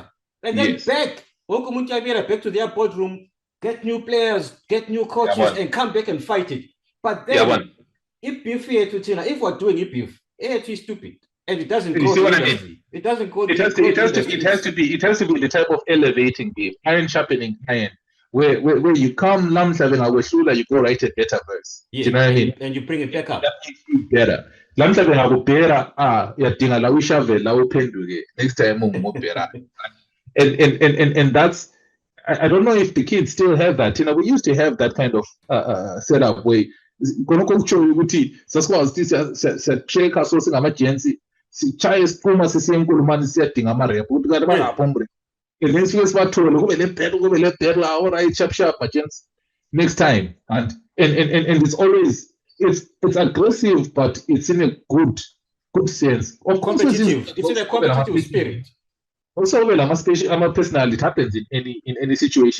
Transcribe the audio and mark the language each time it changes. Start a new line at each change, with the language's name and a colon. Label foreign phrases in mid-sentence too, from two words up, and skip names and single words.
English: And then back to their boardroom, get new players, get new coaches, and come back and fight it. But then, if we're doing it, it's stupid. And it doesn't go. See what I mean? It doesn't go. It has to be the type of elevating game, iron sharpening iron, where you come
Zulu: lamhla ngawesula,
English: you go write a better verse. Yeah, do you know what I mean? And you bring it back up. That makes you better.
Zulu: Lamhla ngakubhera yadinga la ushave la uphenduke
English: next time
Zulu: umubhera.
English: And that's, I don't know if the kids still have that. We used to have that kind of setup where check so
Zulu: singamajensi sichaye siphuma sisiyenkulumani siyadinga amarepu ukuthi kanti bangaphombri
English: and then
Zulu: sifike sibathole kube le battle
English: all right sharp majensi next time and it's always it's aggressive but it's in a good sense of competitive. It's in a competitive spirit. Also, personal, it happens in any situation.